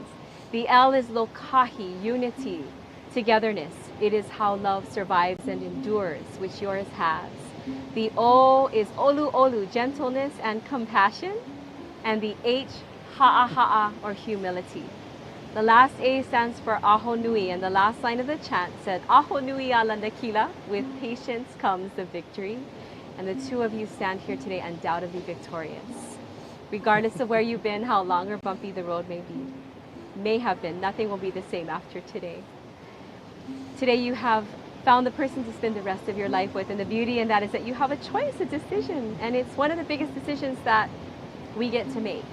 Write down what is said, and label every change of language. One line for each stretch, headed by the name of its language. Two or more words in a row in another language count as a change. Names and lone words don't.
English: The L is lokahi, unity, togetherness. It is how love survives and endures, which yours has. The O is
Hawaiian: olu olu,
English: gentleness and compassion. And the H,
Hawaiian: ha'a ha'a,
English: or humility. The last A stands for
Hawaiian: aho nui,
English: and the last line of the chant said,
Hawaiian: aho nui ala nakila,
English: with patience comes the victory. And the two of you stand here today undoubtedly victorious. Regardless of where you've been, how long or bumpy the road may have been, nothing will be the same after today. Today you have found the person to spend the rest of your life with, and the beauty in that is that you have a choice, a decision, and it's one of the biggest decisions that we get to make.